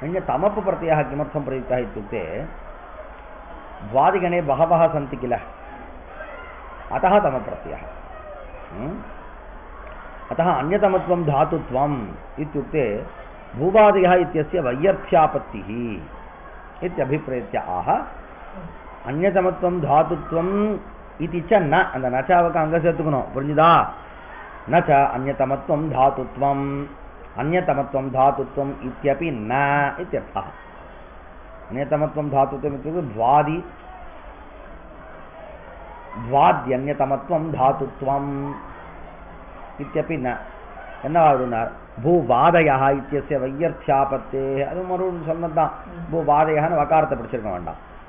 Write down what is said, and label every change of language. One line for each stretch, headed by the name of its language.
Sanskrit: तमप प्रत्ययः किमर्थं प्रयुक्तः इत्युक्ते द्वादिगणे बहवः सन्ति किल, अतः तमप्रत्ययः. अतः अन्यतमत्वं धातुत्वम् इत्युक्ते भूवादयः इत्यस्य वैयर्थ्यापत्तिः इत्यभिप्रेत्य आह अन्यतमत्वं धातुत्वम् इति च न.
Tamil: அந்த நச்சாவுக்கு அங்க சேர்த்துக்கணும், புரிஞ்சுதா?
Sanskrit: நச்ச அந்யதமத்வம் தாத்துத்வம் अन्यतमत्वं धातुत्वम् इत्यपि न इत्यर्थः. अन्यतमत्वं धातुत्वम् इत्युक्ते द्वाद्यन्यतमत्वं धातुत्वम् इत्यपि न.
Tamil: என்ன ஆகுதுனார்?
Sanskrit: பூவாதயः இத்தியஸ்ய வையர்த்யாபத்தேः.
Tamil: அது மறுபடியும் சொன்னதுதான். பூவாதயஹ்னு வகாரத்தை பிடிச்சிருக்க வேண்டாம்.